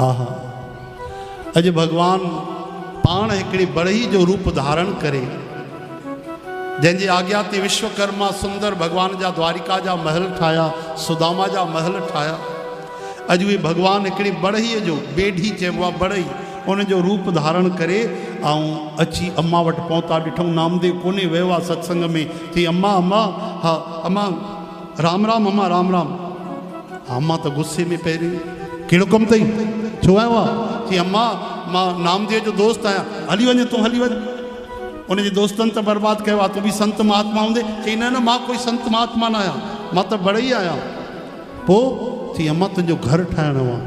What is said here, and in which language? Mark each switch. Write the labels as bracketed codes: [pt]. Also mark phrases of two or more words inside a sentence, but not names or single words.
[sd] आहा, अॼु भॻवानु पाण हिकिड़े बढ़ई जो रूप धारण करे, जंहिंजे आज्ञा ते विश्वकर्मा सुंदर भॻवान जा द्वारिका जा महल ठाहिया, सुदामा जा महल ठाहिया। अॼु उहे भॻवानु हिकिड़े बढ़ईअ जो, बेढी चइबो आहे बढ़ई, उन जो रूप धारण करे ऐं अची अम्मा वटि पहुता। ॾिठूं नामदेव कोन्हे, वियो आहे सत्संग में। चई अम्मा अम्मा, हा अम्मा राम राम, अम्मा राम राम। अम्मा त गुस्से में पहिरीं, कहिड़ो कमु अथई, छो आयो आहे? चई अम्मा मां नामदेव जो दोस्त आहियां, हली वञ तूं, हली वञ। उनजे दोस्तनि त बर्बादु कयो आहे, तूं बि संत महात्मा हूंदे। चई न न, मां कोई संत महात्मा न आहियां, मां त बढ़ई आहियां। पोइ चई अम्मा तुंहिंजो घर ठाहिणो आहे।